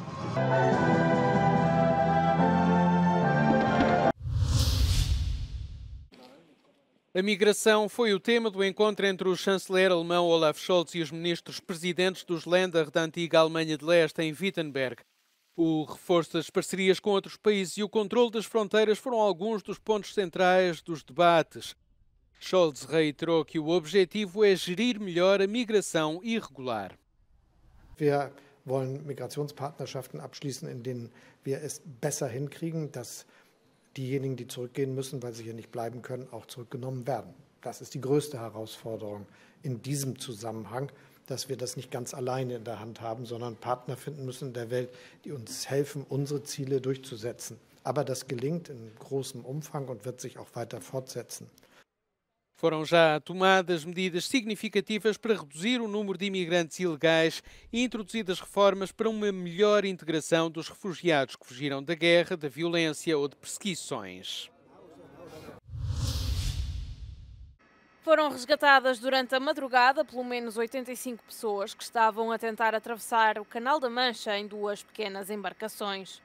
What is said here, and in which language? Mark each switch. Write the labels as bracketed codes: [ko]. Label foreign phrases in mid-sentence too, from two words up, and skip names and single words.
[pt] A migração foi o tema do encontro entre o chanceler alemão Olaf Scholz e os ministros presidentes dos Länder da antiga Alemanha de Leste em Wittenberg. O reforço das parcerias com outros países e o controle das fronteiras foram alguns dos pontos centrais dos debates. Scholz reiterou que o objetivo é gerir melhor a migração irregular. [de] Wir wollen Migrationspartnerschaften abschließen, in denen wir es besser hinkriegen, dass diejenigen, die zurückgehen müssen, weil sie hier nicht bleiben können, auch zurückgenommen werden. Das ist die größte Herausforderung in diesem Zusammenhang, dass wir das nicht ganz alleine in der Hand haben, sondern Partner finden müssen in der Welt, die uns helfen, unsere Ziele durchzusetzen. Aber das gelingt in großem Umfang und wird sich auch weiter fortsetzen. [pt] Foram já tomadas medidas significativas para reduzir o número de imigrantes ilegais e introduzidas reformas para uma melhor integração dos refugiados que fugiram da guerra, da violência ou de perseguições. Foram resgatadas durante a madrugada pelo menos 85 pessoas que estavam a tentar atravessar o Canal da Mancha em duas pequenas embarcações.